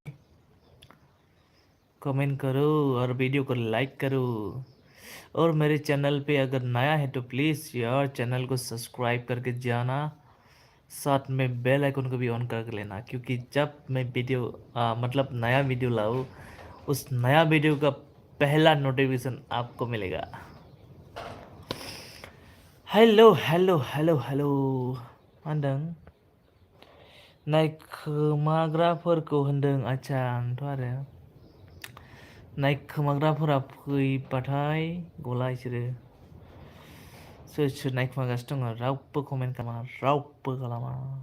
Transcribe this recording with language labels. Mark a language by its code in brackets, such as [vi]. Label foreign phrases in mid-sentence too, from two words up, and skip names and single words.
[hi] कमेंट करो और वीडियो को लाइक करो और मेरे चैनल पे अगर नया है तो प्लीज़ यार चैनल को सब्सक्राइब करके जाना साथ में [en] bell icon [hi] को भी ऑन करके लेना क्योंकि जब मैं वीडियो मतलब नया वीडियो लाऊँ उस नया वीडियो का पहला नोटिफिकेशन आपको मिलेगा। [brx] हेलो हेलो हेलो हेलो मा होनदों नायखोमाग्राफोरखौ होनदों आच्छा आंथ' आरो नायखोमाग्राफोरा फैबाथाय गला इसोरो सोर सोर नायखोमागासिनो दङ रावबो कमेन्ट खालामा रावबो खालामा